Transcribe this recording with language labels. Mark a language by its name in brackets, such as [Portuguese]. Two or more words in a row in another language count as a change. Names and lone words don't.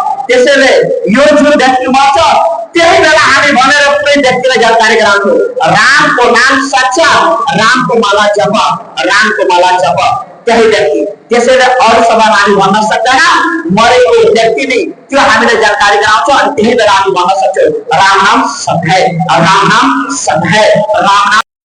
[Nepali] त्यसैले यो जुन व्यक्ति मर्छ त्यही बेला हामी भनेर कुनै व्यक्तिलाई जानकारी गराउँछौँ, रामको नाम सच्च, रामको माला जप, रामको माला जप, त्यही व्यक्ति। त्यसैले अरू समयमा हामी भन्न सक्दैन, मरेको व्यक्ति नै त्यो हामीलाई जानकारी गराउँछ अनि त्यही बेला हामी भन्न सक्छौँ [Hindi] राम नाम सत्य है, राम नाम सत्य है, राम नाम